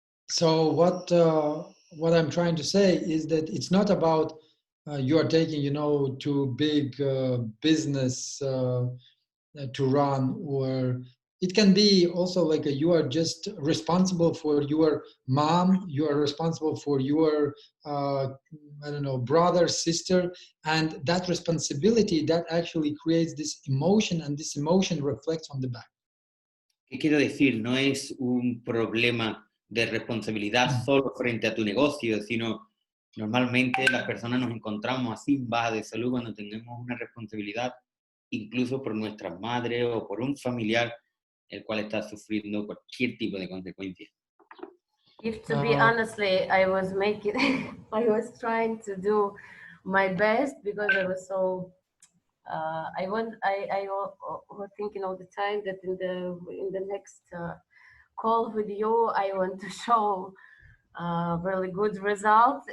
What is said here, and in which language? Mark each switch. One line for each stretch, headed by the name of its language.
English: So what I'm trying to say is that it's not about you are taking, too big business to run, or it can be also like you are just responsible for your mom, you are responsible for your I don't know, brother, sister, and that responsibility that actually creates this emotion, and this emotion reflects on the back.
Spanish: ¿Qué quiero decir? No es un problema de responsabilidad solo frente a tu negocio, sino normalmente las personas nos encontramos así en baja de salud cuando tenemos una responsabilidad incluso por nuestras madres o por un familiar el cual está sufriendo cualquier tipo de consecuencia.
English: If to be honestly, I was trying to do my best, because I was so I was thinking all the time that in the next call with you, I want to show really good results.